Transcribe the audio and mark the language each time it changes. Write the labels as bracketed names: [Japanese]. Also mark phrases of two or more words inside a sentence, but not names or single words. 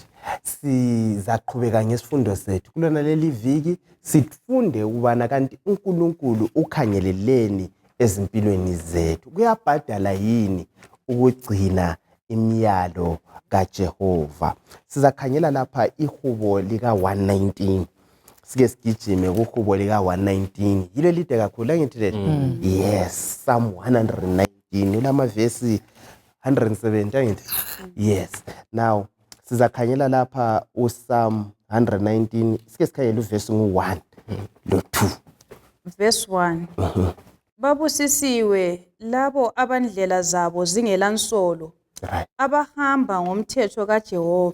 [North Ndebele] Sizaqhubeka ngesifundo sethu. Kulona leli viki sifunde ukubana kanti uNkulunkulu ukhangeleleni ezimpilweni zethu. Kuyabhadala yini ukugcina imiyalo kaJehova? Sizakhangela lapha ihubo lika 119. Sike sigijime kuhubo lika 119. Yilo lide kakhulu angithi le? [English] Yes, Psalm 119. Ulama verse 170 angithi? Yes. [North Ndebele] Now sizakhangela lapha uPsalm 119. Sike sikhangela uverse ngu1 lo2. [English] Verse 1. [North Ndebele] Babusisiwe labo abandlela zabo zingelansolo. Abahamba ngomthetho kaJehova.